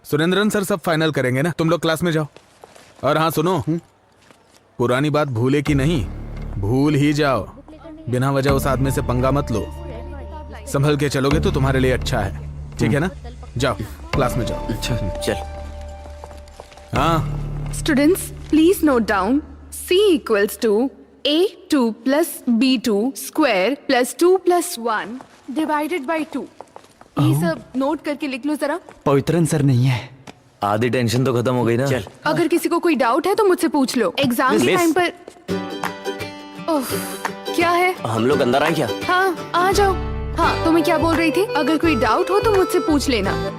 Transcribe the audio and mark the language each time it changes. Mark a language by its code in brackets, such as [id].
[hi] Surendran sir सब final करेंगे ना। तुम लोग क्लास में जाओ। और हाँ सुनो, पुरानी बात भूले की नहीं, भूल ही जाओ। बिना वजह उस आदमी से पंगा मत लो। संभल के चलोगे तो तुम्हारे लिए अच्छा है, ठीक है ना? जाओ क्लास में जाओ। चल। हाँ [en] Students please note down C equals to A2 plus B2 square plus 2 plus 1 divided by 2। [hi] ये सब नोट करके लिख लो जरा। पवित्रन सर नहीं है। आधी टेंशन तो खत्म हो गई ना। चल। अगर किसी को कोई डाउट है तो मुझसे पूछ लो। एग्जाम के मिस। टाइम पर ओह, क्या है? हम लोग अंदर आए क्या? हाँ आ जाओ। हाँ तो मैं क्या बोल रही थी, अगर कोई डाउट हो तो मुझसे पूछ लेना।